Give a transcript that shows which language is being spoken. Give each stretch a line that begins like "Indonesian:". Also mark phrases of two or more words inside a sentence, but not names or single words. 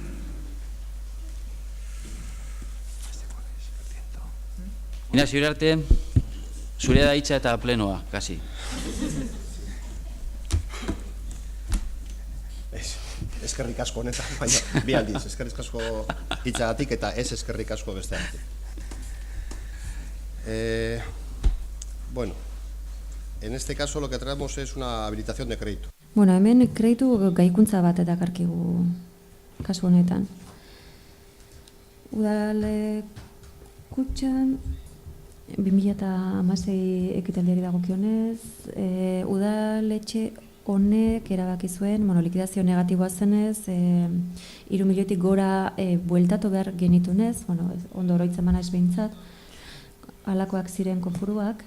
Basque: Ignacio Iriarte, zurea da hitza eta plenoa, kasi. Eskerrik asko honetan, baina bi aldiz, eskerrik asko hitzagatik eta ez eskerrik asko besteagatik.
Spanish: Bueno, en este caso lo que traemos es una habilitación de crédito.
Basque: Bueno, hemen kreditu gaikuntza bat dakarkigu kasu honetan. Udal kutxan 2016 ekitaldiari dagokionez, udaletxe honek erabaki zuen, likidazio negatiboa zenez, 3 milioitik gora bueltatu behar genitunez, ondo oroitzen mana ez behintzat, halakoak ziren konfuruak.